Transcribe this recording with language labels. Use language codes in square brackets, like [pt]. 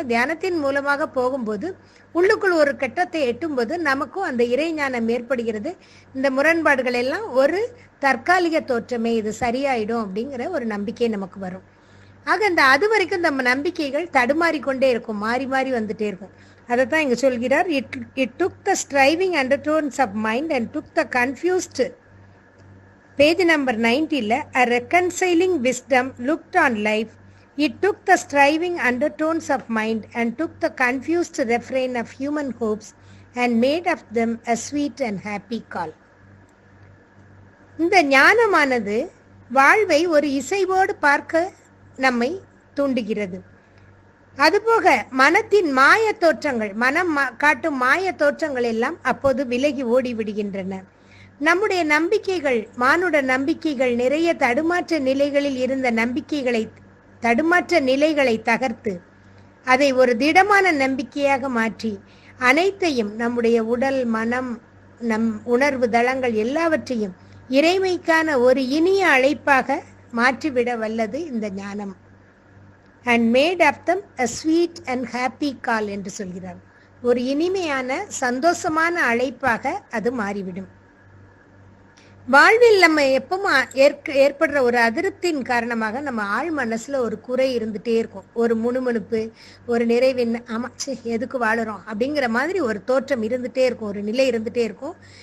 [ta] ஏன்னா தியானத்தின் மூலமாக போகும்போது உள்ளுக்குள் ஒரு கட்டத்தை எட்டும்போது நமக்கும் அந்த இறைஞானம் ஏற்படுகிறது. இந்த முரண்பாடுகள் எல்லாம் ஒரு தற்காலிக தோற்றமே, இது சரியாயிடும் அப்படிங்கிற ஒரு நம்பிக்கை நமக்கு வரும். ஆக அது வரைக்கும் நம்ம நம்பிக்கைகள் தடுமாறிக்கொண்டே இருக்கும், மாறி மாறி வந்துட்டே இருக்கும். அதைத்தான் இங்க சொல்கிறார். [en] It took the striving undertones of mind and took the confused, page number 90, a reconciling wisdom looked on life. It took the striving undertones of mind and took the confused refrain of human hopes and made of them a sweet and happy call. [ta] இந்த ஞானமானது வாழ்வை ஒரு இசைவோடு பார்க்க நம்மை தூண்டுகிறது. அதுபோக மனத்தின் மாய தோற்றங்கள், மனம் காட்டும் மாய தோற்றங்கள் எல்லாம் அப்போது விலகி ஓடி விடுகின்றன. நம்முடைய நம்பிக்கைகள், மானுட நம்பிக்கைகள், நிறைய தடுமாற்ற நிலைகளில் இருந்த தடுமாற்ற நிலைகளை தகர்த்து அதை ஒரு திடமான நம்பிக்கையாக மாற்றி அனைத்தையும், நம்முடைய உடல், மனம், நம் உணர்வு தளங்கள் எல்லாவற்றையும் இறைமைக்கான ஒரு இனிய அழைப்பாக மாற்றிவிட வல்லது இந்த ஞானம். [en] And made of them a sweet and happy call [ta] என்று சொல்கிறார். ஒரு இனிமையான சந்தோஷமான அழைப்பாக அது மாறிவிடும். வாழ்வில் நம்ம எப்பவும் ஏற்படுற ஒரு அதிருப்தியின் காரணமாக நம்ம ஆழ் மனசுல ஒரு குறை இருந்துட்டே இருக்கும். ஒரு முணுமுணுப்பு, ஒரு நிறைவின் எதுக்கு வாழுறோம் அப்படிங்கிற மாதிரி ஒரு தோற்றம் இருந்துட்டே இருக்கும், ஒரு நிலை இருந்துட்டே இருக்கும்.